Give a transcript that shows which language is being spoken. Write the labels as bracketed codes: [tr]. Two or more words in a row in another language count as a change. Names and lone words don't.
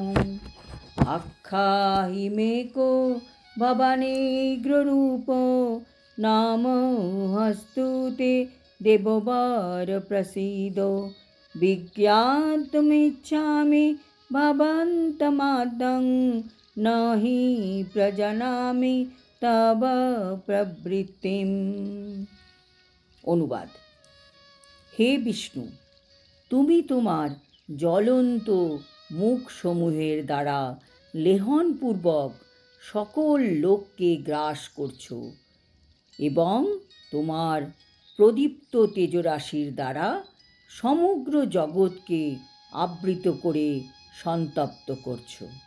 [sa] आख्याहि मे को भवानेग्ररूपो नामोऽस्तु ते देववर प्रसीदो। विज्ञातुमिच्छामि भवन्तमाद्यं न हि प्रजानामि तव प्रवृत्तिम्। [bn] অনুবাদ। হে বিষ্ণু, তুমি তোমার জ্বলন্ত মুখসমূহের দ্বারা লেহনপূর্বক সকল লোককে গ্রাস করছো এবং তোমার প্রদীপ্ত তেজরাশির দ্বারা সমগ্র জগৎকে আবৃত করে সন্তপ্ত করছো।